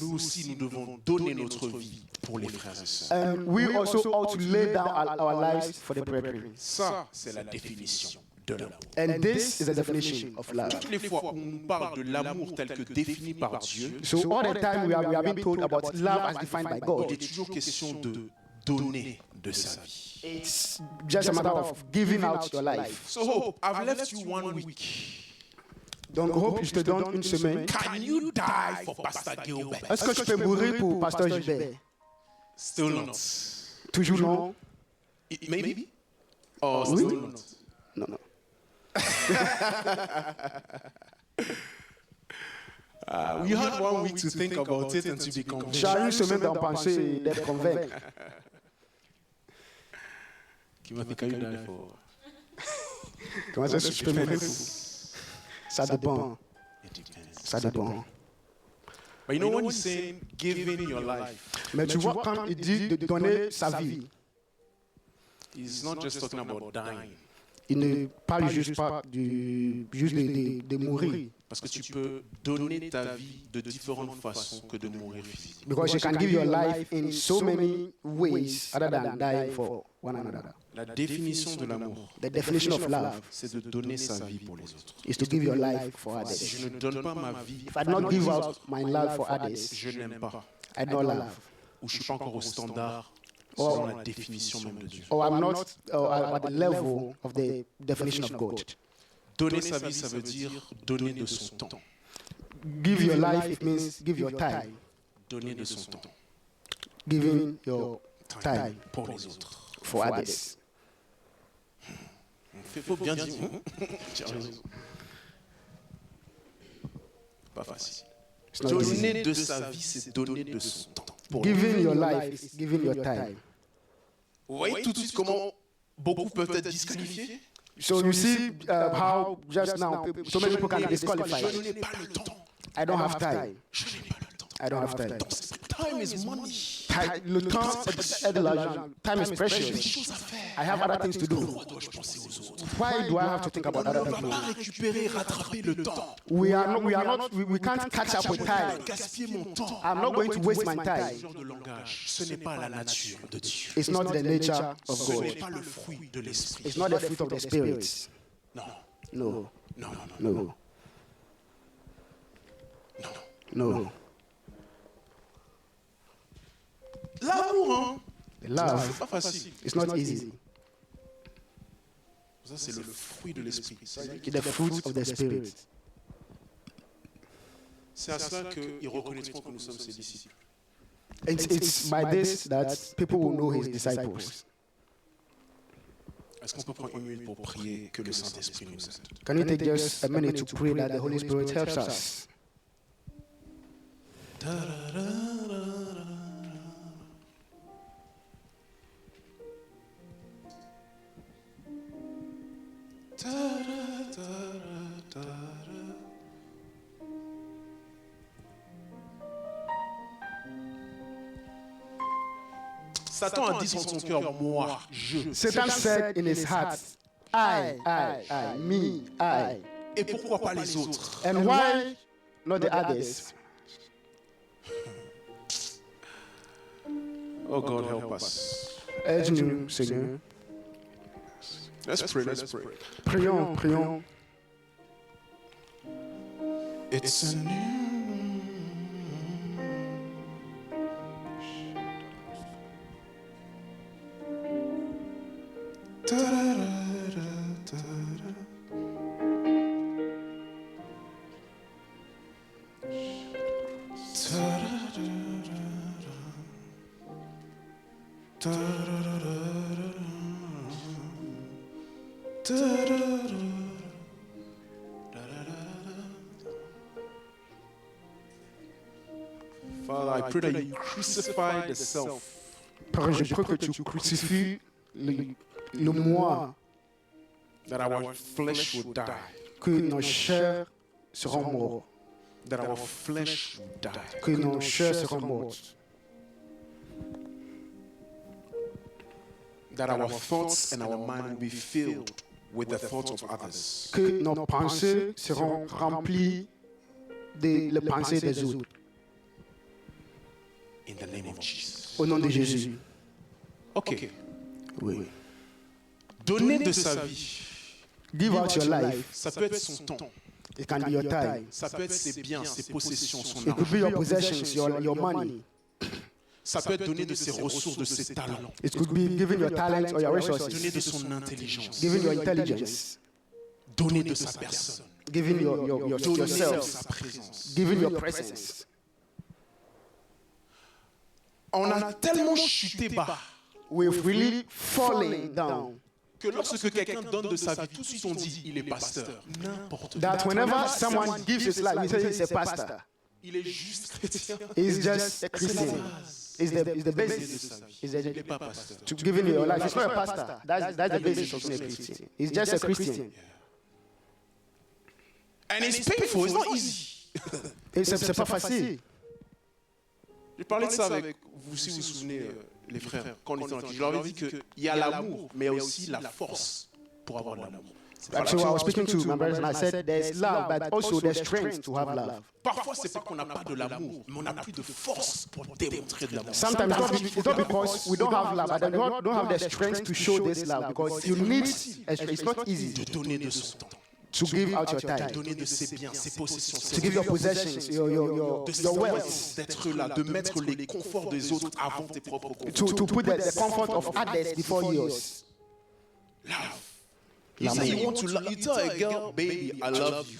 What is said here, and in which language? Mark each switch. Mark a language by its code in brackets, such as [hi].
[fr] Nous aussi, nous devons donner notre vie pour les frères et sœurs. [en] And we also ought to lay down our lives for the brethren. [fr] Ça, c'est la définition de l'amour. [en] And this is the definition of love. [fr] Toutes les fois où on nous parle de l'amour tel que défini par Dieu, [en] So all the time we are being told about love as defined by [fr] il [en] God. [fr] est toujours question de donner de sa vie. [en] It's just a matter of giving out your life. So Hope, I've left you 1 week. [fr] Donc Hope, je te donne une semaine. [en] Can you die for Pastor Gilbert? [fr] Est-ce que tu peux mourir pour Pasteur Gilbert? [en] Still not. [fr] Toujours non? [en] Maybe? Or [fr] Oui. [en] still not? [fr] Non, non. [en] We had 1 week to think about it and to be convinced. [fr] Tu as une semaine d'en penser et d'être convaincre. [en] Timothy, can you die for? [fr] Comment ça, je peux mourir pour? Ça dépend. [en] It depends. [fr] Ça dépend. [en] But you know when he's saying giving your life, [fr] Mais tu vois, quand il dit de donner sa vie, [en] he's not just talking about dying. [fr] il ne parle juste pas de mourir. Parce que tu peux donner ta vie de différentes façons que de mourir physiquement. [en] Because you can give your life in so many ways other than dying for one another. [fr] La définition de l'amour, [en] The definition of love [fr] c'est de donner sa vie pour les autres. [en] is to give your life for [fr] Si je [en] others. [fr] ne donne pas ma vie, [en] If I do not give out my love for others, [fr] je n'aime pas. [en] I don't love. [fr] Ou je ne suis pas encore au standard selon la définition même de Dieu. [en] Or I'm not at the level of the definition of God. [fr] Donner sa vie, ça veut dire donner de son temps. [en] Give your life, it means give your time. [fr] Donner de son temps. [en] Giving your time [fr] Pour les autres. [en] for others. [fr] Il faut bien dire. Tu as raison. Pas facile. [en] It's not easy. [fr] Donner de sa vie, c'est donner de son temps. Pour [en] Giving your life is giving your time. [fr] Vous voyez tout de suite comment beaucoup peuvent être disqualifiés? [en] So you see how just now so many people can be disqualified. [fr] Je n'ai pas le temps. [en] I don't have time. [fr] Je n'ai pas le temps. [en] I don't have time. Time is money. [fr] Le temps est de l'argent. [en] Time is [fr] J'ai des [en] precious. [fr] choses à faire. [en] I have other things to do. [fr] Pourquoi dois-je penser aux autres? [en] Why do I have to think about [fr] On ne [en] other [fr] va [en] people? [fr] pas récupérer, rattraper le temps. [en] We can't catch up with time. [fr] Gaspiller mon temps. [en] I'm not going to waste my [fr] Ce [en] time. [fr] genre de langage, ce n'est pas la nature de Dieu. [en] It's not the nature of [fr] Ce n'est [en] God. [fr] pas le fruit de l'esprit. [en] It's not the fruit of the Spirit. [fr] Non, [en] No, [fr] non, non, non, non, non. [en] No. [fr] L'amour, hein? [en] Love. [fr] C'est pas facile. [en] It's not easy. [fr] Ça, c'est le fruit de l'esprit. [en] It's the fruit of the Spirit. [fr] C'est à cela qu'ils reconnaîtront que nous sommes ses disciples. [en] It's by this that people will know his disciples. [fr] Est-ce qu'on peut prendre une minute pour prier que le Saint-Esprit nous aide? [en] Can you take just a minute to pray that the Holy Spirit helps us? [fr] Satan a dit dans son cœur, moi, je. [en] Satan said in his heart, I, me, I. [fr] Et pourquoi pas les autres? [en] And why not the others? Oh God, help us. [fr] Aide-nous, Seigneur. [en] Let's pray, let's pray. [fr] Prions, prions. [en] It's a new. Father, I pray that you crucify the self. [fr] Père, je prie que tu crucifies le moi, [en] That our flesh will die. [fr] que nos chairs seront morts, [en] That our flesh will die. [fr] que nos chairs seront mortes, [en] That our thoughts and our mind will be filled with the thoughts of others. [fr] que nos pensées seront remplies de les pensées des autres. [en] In the name of Jesus. [fr] Au nom de Jésus. Ok. Oui. Donner de sa vie, [en] Give out your life. [fr] ça peut être son temps. [en] It can be your time. [fr] Ça peut être ses biens, ses possessions, son [en] It could be [fr] argent. [en] your possessions, your money. [fr] Ça peut être donner de ses ressources, de ses talents. [en] It could be giving your talents or your [fr] Donner [en] resources, [fr] de son intelligence. [en] giving your intelligence, [fr] Donner de sa personne. [en] giving [fr] Donner de [en] yourself, [fr] sa présence. [en] giving your presence. [fr] On a tellement chuté bas [en] We've really fallen down [fr] que lorsque quelqu'un donne de sa vie, tout de suite on dit il est pasteur. N'importe quoi. [en] that whenever someone gives his life, we say he's a pastor. [fr] Il est juste chrétien. [en] He's just a Christian. It's the basis. It's [fr] Il n'est pas pasteur. [en] to giving your life. He's not a pastor. That's the basis of being a Christian. He's just a Christian. And it's painful, it's not easy. [fr] Et c'est pas facile. J'ai parlé de ça avec vous, si vous vous souvenez, les frères, quand on était en Église. Je leur avais dit qu'il y a l'amour, mais il y a aussi la force pour avoir l'amour. [en] So I was speaking to my brothers and I said, there's love, but also there's strength to have love. [fr] Parfois, c'est pas qu'on n'a pas de l'amour, mais on n'a plus de force pour démontrer de l'amour. [en] Sometimes it's not because we don't have love, but we don't have the strength to show this love, because you need, it's not easy [fr] De donner de son temps, [en] to give out your [fr] de [en] time, [fr] donner de ses biens, ses possessions, [en] to give your possessions, your wealth, [fr] d'être là, de mettre les conforts des autres avant tes propres conforts. [en] to put the comfort of others before yours. Love. You say you want to love, you tell a girl, baby, I love you.